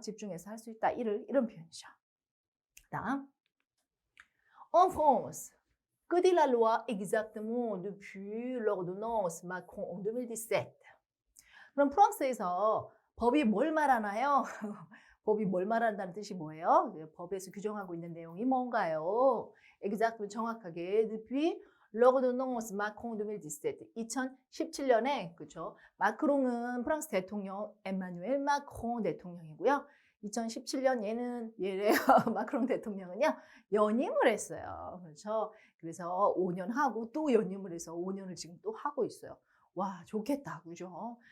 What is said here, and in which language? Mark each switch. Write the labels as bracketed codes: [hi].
[ko] 집중해서 할 수 있다. 이런 표현이죠. 다음. [fr] En France, que dit la loi exactement depuis l'ordonnance Macron en 2017? [ko] 그럼 프랑스에서 법이 뭘 말하나요? 법이 뭘 말한다는 뜻이 뭐예요? 법에서 규정하고 있는 내용이 뭔가요? exactement 정확하게 [fr] depuis l'ordonnance Macron [ko] 2017. 2017년에 그렇죠? 마크롱은 프랑스 대통령 에마누엘 마크롱 대통령이고요. 2017년 얘래요. 마크롱 대통령은요. 연임을 했어요. 그렇죠? 그래서 5년 하고 또 연임을 해서 5년을 지금 또 하고 있어요. 와, 좋겠다. 그죠?